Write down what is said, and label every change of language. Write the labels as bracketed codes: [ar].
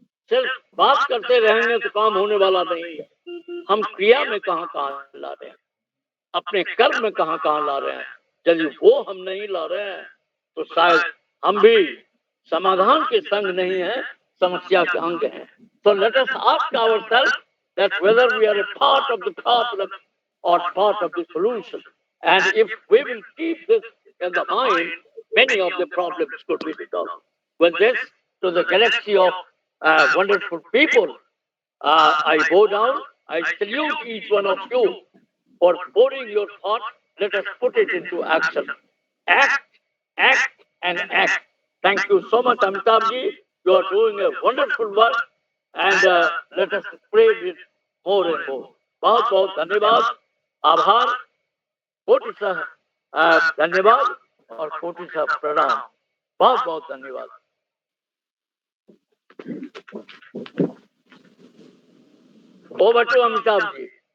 [hi] सिर्फ बात करते रहेंगे तो काम होने वाला नहीं है। हम क्रिया में कहाँ ला रहे हैं, अपने कर्म में कहाँ ला रहे हैं। यदि वो हम नहीं ला रहे हैं तो शायद हम भी समाधान के संग नहीं है, समस्या के अंग हैं। [en] So let us ask ourselves that whether we are a part of the problem or part of the solution. And if we will keep this in the mind, many of the problems could be resolved. With this, to the galaxy of wonderful people, I bow down. I salute each one of you for pouring your thought. Let us put it into action. Act, act, and act. Thank you so much, Amitabh ji. You are doing a wonderful work, and let us spread it more and more. [hi] बहुत बहुत धन्यवाद, आभार, कोटि सा धन्यवाद और कोटि सा प्रणाम। बहुत बहुत धन्यवाद। [en] Over to Amitabh ji.